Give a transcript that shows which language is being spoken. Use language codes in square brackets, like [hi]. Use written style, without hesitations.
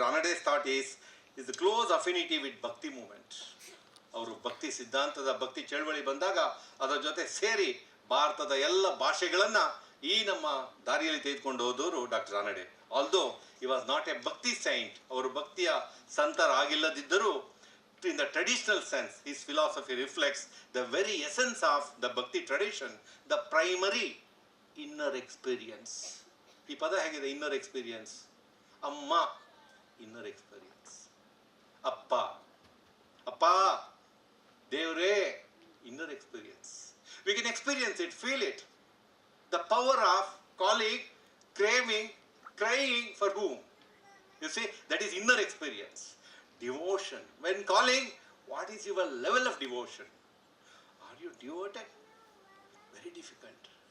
[en] Ranade's thought is the close affinity with Bhakti movement. [kn] ಅವರು ಭಕ್ತಿ ಸಿದ್ಧಾಂತದ ಭಕ್ತಿ ಚಳವಳಿ ಬಂದಾಗ ಅದರ ಜೊತೆ ಸೇರಿ ಭಾರತದ ಎಲ್ಲ ಭಾಷೆಗಳನ್ನು ಈ ನಮ್ಮ ದಾರಿಯಲ್ಲಿ ತೆಗೆದುಕೊಂಡು ಹೋದವರು doctor Ranade. [en] although he was not a Bhakti saint, [kn] ಅವರು ಭಕ್ತಿಯ ಸಂತರಾಗಿಲ್ಲದಿದ್ದರೂ, [en] in the traditional sense, his philosophy reflects the very essence of the Bhakti tradition, the primary inner experience. [kn] ಈ ಪದ ಹೇಗಿದೆ? Inner experience. ಅಮ್ಮ ಇನ್ನರ್ ಎಕ್ಸ್ಪೀರಿಯನ್ಸ್, ಅಪ್ಪ ದೇವರೇ inner experience. [en] We can experience it, feel it. The power of calling, craving, crying for whom? You see, that is inner experience. Devotion. When calling, what is your level of devotion? Are you devoted? Very difficult.